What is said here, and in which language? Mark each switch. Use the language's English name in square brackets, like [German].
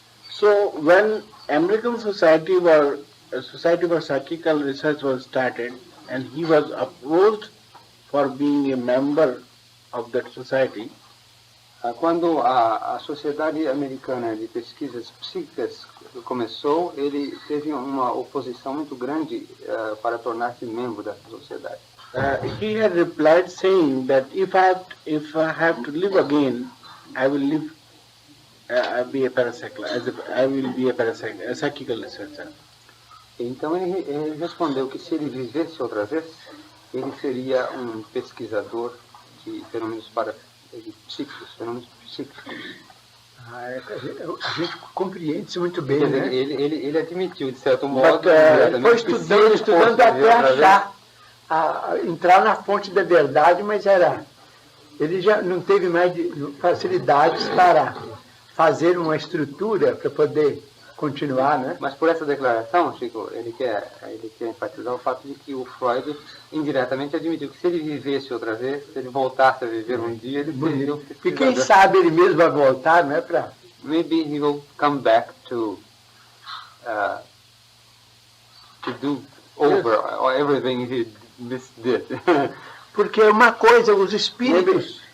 [English] So when American Society for Psychical Research was started, and he was approached for being a member of that society, [Portuguese] quando a Sociedade Americana de Pesquisas Psíquicas começou, ele teve uma oposição muito grande para tornar-se membro dessa sociedade. [English] He had replied saying that if I have to live again, I will live. Be a parapsychical. I will be a psychical researcher. [Portuguese] Então ele respondeu que se ele vivesse outra vez, ele seria um pesquisador de fenômenos psíquicos. A gente compreende isso muito bem, né? Ele admitiu, de certo modo, foi estudando até achar, entrar na fonte da verdade, mas ele já não teve mais facilidades para fazer uma estrutura para poder continuar, né? Mas por essa declaração, Chico, ele quer enfatizar o fato de que o Freud indiretamente admitiu que se ele vivesse outra vez, se ele voltasse a viver um dia, ele seria um pesquisador. E quem sabe ele mesmo vai voltar, não é para... [English] Maybe he will come back to do over everything he did. [Portuguese] Porque uma coisa, os espíritos...